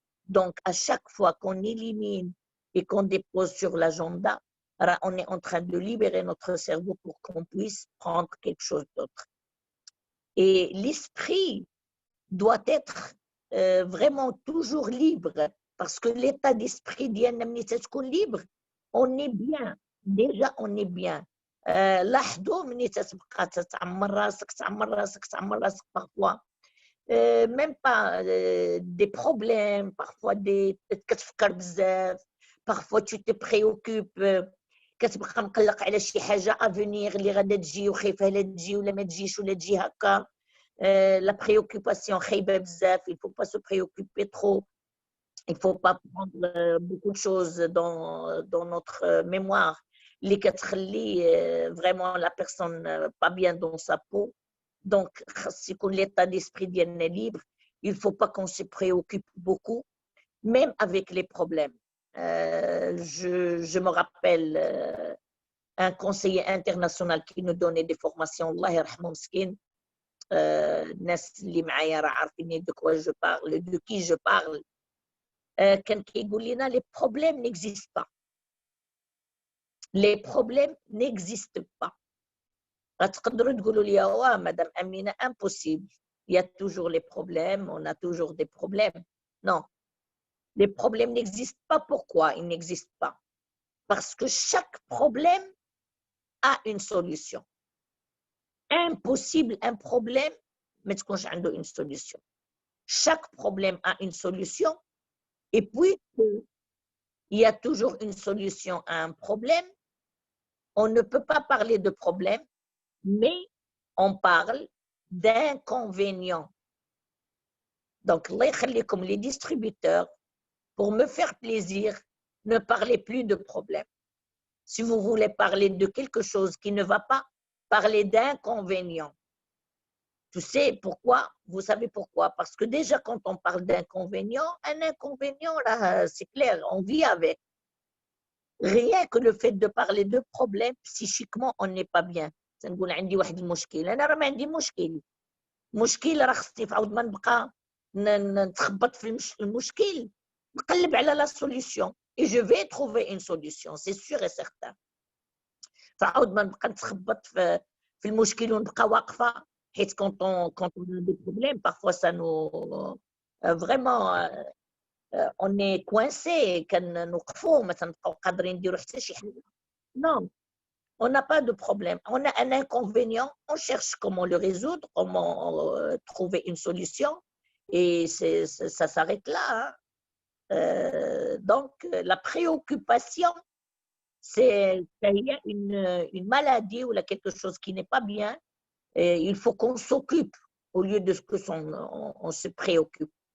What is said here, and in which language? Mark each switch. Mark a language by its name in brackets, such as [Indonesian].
[French] Donc, à chaque fois qu'on élimine et qu'on dépose sur l'agenda, on est en train de libérer notre cerveau pour qu'on puisse prendre quelque chose d'autre. Et l'esprit doit être vraiment toujours libre, parce que l'état d'esprit libre, on est bien. Déjà, on est bien. [Arabic] لاحظوا ملي تتبقى تعمر راسك [French] parfois. Même pas des problèmes, parfois [Arabic] كتفكر بزاف, [French] parfois tu te préoccupes, [Arabic] كتبقى مقلق على شي حاجه افونيغ اللي غادا تجي وخايفه لا تجي ولا ما تجيش ولا تجي هكا. [French] La préoccupation [Arabic] خايبه بزاف, [French] il faut pas se préoccuper trop, il faut pas prendre beaucoup de choses dans notre mémoire [Arabic] اللي كتخلي [French] vraiment la personne pas bien dans sa peau. Donc, si l'état d'esprit est libre, il ne faut pas qu'on se préoccupe beaucoup, même avec les problèmes. Je me rappelle un conseiller international qui nous donnait des formations, [Arabic] Allah yarhamou miskin, الناس اللي معايا راه عارفين [French] de quoi je parle, [Arabic] de qui je parle. كان كيقول لنا [French] les problèmes n'existent pas. Les problèmes n'existent pas. [Arabic] غتقدروا تقولوا لي واه مدام أمينة impossible. [French] Il y a toujours les problèmes, on a toujours des problèmes. Non. Les problèmes n'existent pas. Pourquoi ils n'existent pas? Parce que chaque problème a une solution. Impossible, un problème, mais une solution. Chaque problème a une solution. Et puis, il y a toujours une solution à un problème. On ne peut pas parler de problème, mais on parle d'inconvénients. Donc, comme les distributeurs, pour me faire plaisir, ne parlez plus de problème. Si vous voulez parler de quelque chose qui ne va pas, parlez d'inconvénients. Tu sais pourquoi? Vous savez pourquoi? Parce que déjà, quand on parle d'inconvénients, un inconvénient, là, c'est clair, on vit avec. Rien que le fait de parler de problème, psychiquement, on n'est pas bien. [Arabic] تنقول عندي واحد المشكل، أنا راه ما عندي مشكل راه خصني في عاود ما نبقى نتخبط في المشكل، نقلب على لا [French] solution et je vais trouver une solution, c'est sûr et certain. [Arabic] فعاود ما نبقى نتخبط في المشكل ونبقى واقفة حيت [French] quand on a des problèmes, parfois ça nous vraiment on est coincé [Arabic] كنوقفوا ما تنبقاو قادرين نديروا حتى شي حاجة. [French] Non. On n'a pas de problème. On a un inconvénient, on cherche comment le résoudre, comment trouver une solution, et ça s'arrête là. Hein. Donc, la préoccupation, c'est qu'il y a une maladie ou quelque chose qui n'est pas bien, et il faut qu'on s'occupe au lieu de ce que on se préoccupe.